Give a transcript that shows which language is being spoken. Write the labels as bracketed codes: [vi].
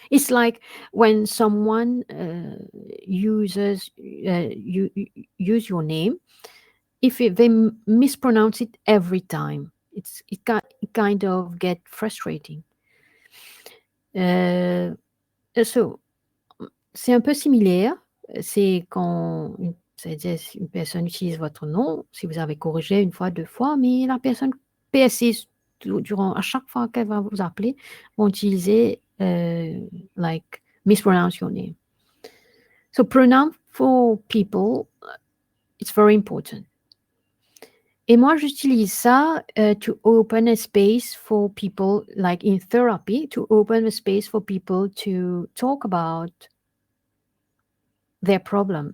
[en] It's like when someone uses use your name, if they mispronounce it every time, it kind of get frustrating. [fr] So, c'est un peu similaire. C'est quand c'est-à-dire une personne utilise votre nom, si vous avez corrigé une fois, deux fois, mais la personne persiste durant, à chaque fois qu'elle va vous appeler, vont utiliser [en] like mispronounce your name. So pronoun for people, it's very important. [fr] Et moi, j'utilise ça [en] to open a space for people, like in therapy, to open a space for people to talk about their problem.